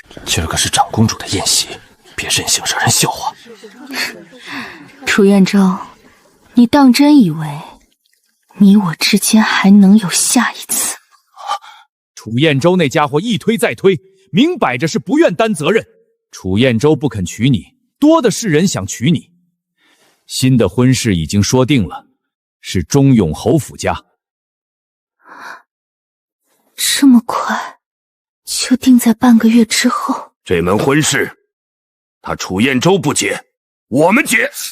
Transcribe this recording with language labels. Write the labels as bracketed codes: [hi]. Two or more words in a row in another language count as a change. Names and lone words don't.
[zh] 今儿個是長公主的宴席，別任性惹人笑話。楚彥州，你當真以為你我之間還能有下一次？楚彥州那家伙一推再推，明擺着是不願擔責任。楚彥州不肯娶你，多的是人想娶你。新的婚事已經說定了，是忠永侯府家。這麼快就定在半個月之後？這門婚事，他楚彥州不結，我們結。